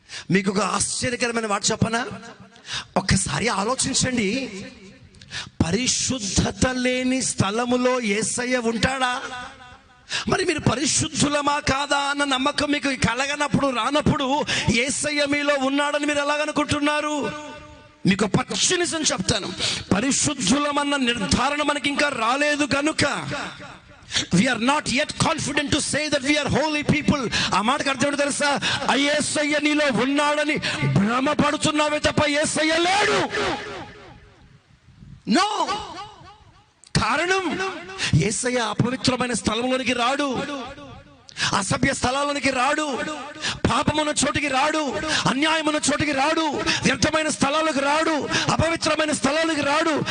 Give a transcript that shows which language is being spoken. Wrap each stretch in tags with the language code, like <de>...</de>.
<te>మీకు ఒక ఆశ్చర్యకరమైన మాట చెప్పనా? ఒక్కసారి ఆలోచించండి. పరిశుద్ధత లేని స్థలములో యేసయ్య ఉంటాడా? మరి మీరు పరిశుద్ధులమా కాదా అన్న నమ్మకం మీకు కలగనప్పుడు, రానప్పుడు యేసయ్య మీలో ఉన్నాడని మీరు ఎలాగనుకుంటున్నారు? మీకు పచ్చి నిజం చెప్తాను, పరిశుద్ధులమన్న నిర్ధారణ మనకి ఇంకా రాలేదు కనుక</te> <en>we are not yet confident to say that we are holy people.</en> <te>ఆ మాటకు అర్థం ఏంటో తెలుసా? యేసయ్య నీలో ఉన్నాడని భ్రమపడుతున్నావే తప్ప యేసయ్య లేడు. నో. కారణం, యేసయ్య అపవిత్రమైన స్థలంలోనికి రాడు, అసభ్య స్థలాలకి రాడు, పాపమున్న చోటికి రాడు, అన్యాయమున్న చోటికి రాడు, వ్యర్థమైన స్థలాలకు రాడు, అపవిత్రమైన స్థలాలకు రాడు.</te>